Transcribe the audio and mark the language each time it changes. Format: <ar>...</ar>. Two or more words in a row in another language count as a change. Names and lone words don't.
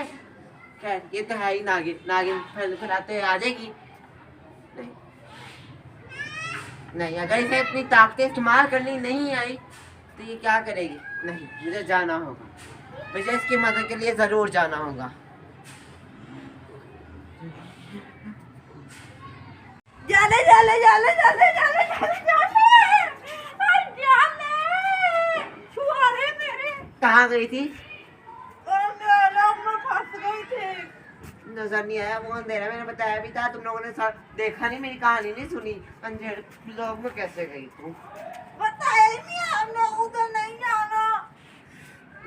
<hi>खैर ये तो है ही नागिन, नागिन फैलाते आ जाएगी। नहीं नहीं, अगर इसे अपनी ताकतें इस्तेमाल करनी नहीं आई तो ये क्या करेगी? नहीं, मुझे जाना होगा, मुझे इसकी मदद के लिए जरूर जाना होगा। जाले जाले जाले जाले जाले जाले जाले छुआरे मेरे। कहाँ गई थी? मैं फंस गई थी। नजर नहीं आया, वो अंधेरा मैंने बताया भी था। तुम लोगों ने देखा नहीं, मेरी कहानी नहीं सुनी। अंधेरे लोग में कैसे गई तू? बताया ही नहीं, हमने उधर नहीं जाना।</hi>